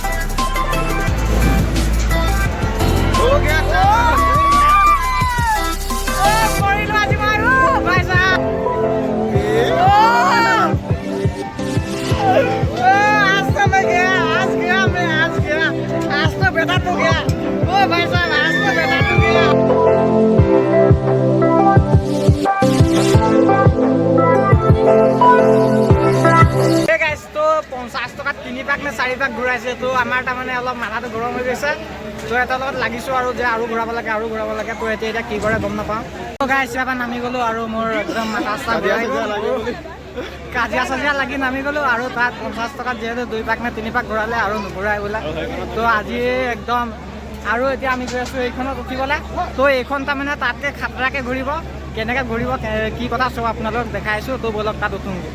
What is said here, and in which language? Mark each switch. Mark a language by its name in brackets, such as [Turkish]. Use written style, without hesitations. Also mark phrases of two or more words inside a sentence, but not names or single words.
[Hindi] हो गया कोई लाज मारो भाई साहब आज तो मैं गया आज तो बेटा तो गया ओ भाई साहब आज तो बेटा तो गया गाइस तो 50 টকাত [Assamese] 3 পাক নে 4 পাক ঘূৰাইছে তো আমাৰ তাৰমানে অলপ মাথাটো গৰম হৈ গৈছে তো এটা লগত লাগিছো আৰু যে আৰু ঘূৰাব লাগে তো এতিয়া কি কৰে গম নাপাওঁ তো গাইস ইয়াৰ নামি গলো আৰু মোৰ একদম মাথা ঘূৰাই গ'ল কাজিয়া চাজিয়া লাগি নামি গলো আৰু তাত 50 টকাত যেহেতু 2 পাক নে 3 পাক ঘূৰালে আৰু নুঘূৰাই বোলা তো আজি একদম আৰু এতিয়া আমি গৈ আছো এইখনত উঠিবলৈ তো এইখন তাৰমানে তাতকে খাতৰাকে ঘূৰিব কেনেকৈ ঘূৰিব কি কথা চব আপোনালোকক দেখাইছো তো বলক তাত উঠোঁ